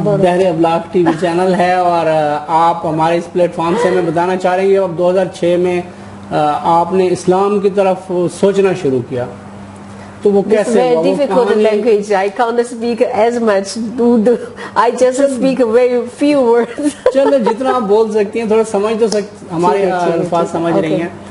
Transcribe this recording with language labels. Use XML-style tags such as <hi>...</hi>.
<ur>بحر ابلاغ T V channel ہے, اور آپ ہمارے اس پلیٹ فارم سے ہمیں بتانا چاہ رہے ہیں کہ اب 2006 میں آپ نے اسلام کی طرف سوچنا شروع کیا, تو وہ کیسے ہوا؟</ur> <en>Very difficult language. I can't speak as much. I just speak very few words.</en> <ur>چلو جتنا آپ بول سکتی ہیں, تھوڑا سمجھ تو ہمارے الفاظ سمجھ رہی ہیں,</ur>